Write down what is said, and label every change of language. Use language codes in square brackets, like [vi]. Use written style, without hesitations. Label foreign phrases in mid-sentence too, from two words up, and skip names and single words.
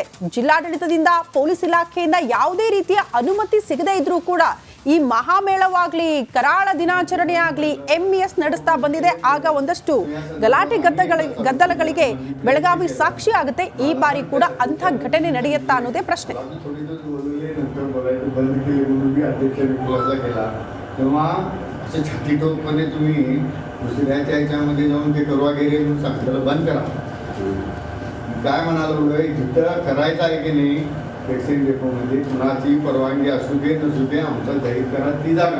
[kn] ಜಿಲ್ಲಾಡಳಿತದಿಂದ, ಪೊಲೀಸ್ ಇಲಾಖೆಯಿಂದ ಯಾವುದೇ ರೀತಿಯ ಅನುಮತಿ ಸಿಗದೇ ಇದ್ರೂ ಕೂಡ ಈ ಮಹಾಮೇಳವಾಗ್ಲಿ, ಕರಾಳ ದಿನಾಚರಣೆ ಆಗ್ಲಿ ಎಂಇಎಸ್ ನಡೆಸ್ತಾ ಬಂದಿದೆ. ಆಗ ಒಂದಷ್ಟು ಗಲಾಟೆ ಗದ್ದಲಗಳಿಗೆ ಬೆಳಗಾವಿ ಸಾಕ್ಷಿ ಆಗುತ್ತೆ. ಈ ಬಾರಿ ಕೂಡ ಅಂಥ ಘಟನೆ ನಡೆಯುತ್ತಾ ಅನ್ನೋದೇ ಪ್ರಶ್ನೆ. [mr] असं छातीटोकपणे तुम्ही दुसऱ्याच्या ह्याच्यामध्ये जाऊन ते करवा गेले म्हणून सांगितलं बंद करा. काय म्हणाल जिथं करायचं आहे की नाही वॅक्सिन डेपोमध्ये कुणाची परवानगी असू दे नसू दे आमचं जाहीर करा ती जागा.